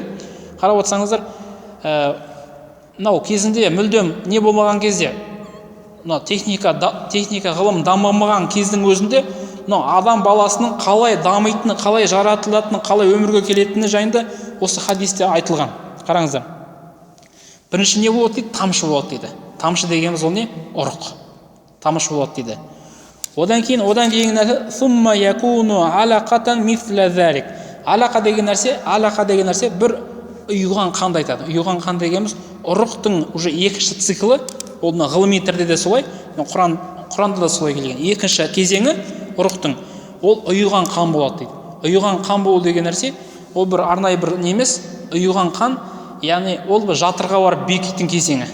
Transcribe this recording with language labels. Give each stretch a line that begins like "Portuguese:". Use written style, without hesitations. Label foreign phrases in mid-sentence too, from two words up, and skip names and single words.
Kazakh: Қарап отырсаңыздар, мынау кезінде мүлдем не болмаған кезде, техника ғылым дамымаған кездің өзінде, адам баласының қалай дамитыны, қалай жаратылатыны, қалай өмірге келетіні жайында осы хадисте айтылған. Қараңыздар. Бірінші не болады дейді? Тамшы болады дейді. Тамшы дегеніміз ол не? Ұрық. Тамшы болады дейді. Одан кейін нәрсе
Arabic: ثم يكون علقة مثل ذلك.
Kazakh: Алақа деген нәрсе бір ұйыған қанды айтады. Ұйыған қан дегеніміз ұрықтың уже екінші циклы, ол ғылыми түрде де солай, Құранда да солай келген. Екінші кезеңі ұрықтың ол ұйыған қан болады дейді. Ұйыған қан болу деген нәрсе ол бір арнайы бір немес, ұйыған қан, яғни ол бір жатырға барып бекитін кезеңі.